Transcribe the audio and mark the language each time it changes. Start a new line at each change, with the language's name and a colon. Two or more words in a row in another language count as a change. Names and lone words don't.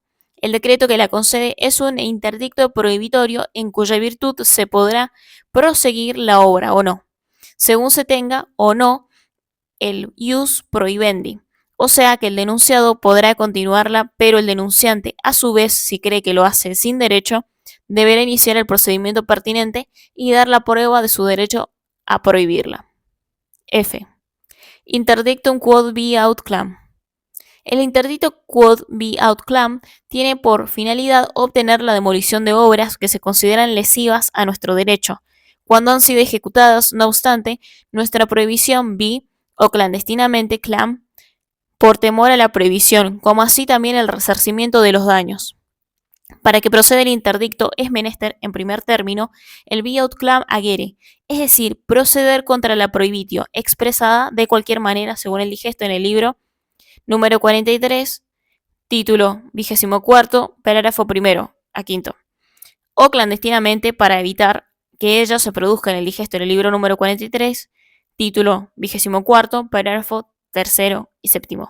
Spanish: El decreto que la concede es un interdicto prohibitorio en cuya virtud se podrá proseguir la obra o no, según se tenga o no el
Latin: ius prohibendi.
Spanish: O sea que el denunciado podrá continuarla, pero el denunciante, a su vez, si cree que lo hace sin derecho, deberá iniciar el procedimiento pertinente y dar la prueba de su derecho a prohibirla. F.
Latin: Interdictum quod vi aut clam.
Spanish: El interdicto
Latin: quod vi aut clam
Spanish: tiene por finalidad obtener la demolición de obras que se consideran lesivas a nuestro derecho, cuando han sido ejecutadas, no obstante, nuestra prohibición vi o clandestinamente clam, por temor a la prohibición, como así también el resarcimiento de los daños. Para que proceda el interdicto es menester, en primer término, el
Latin: vi aut clam agere,
Spanish: es decir, proceder contra la prohibitio, expresada de cualquier manera, según el digesto en el libro número 43, título 24, parágrafo primero a quinto, o clandestinamente para evitar que ella se produzca en el digesto en el libro número 43, título 24, parágrafo tercero y séptimo.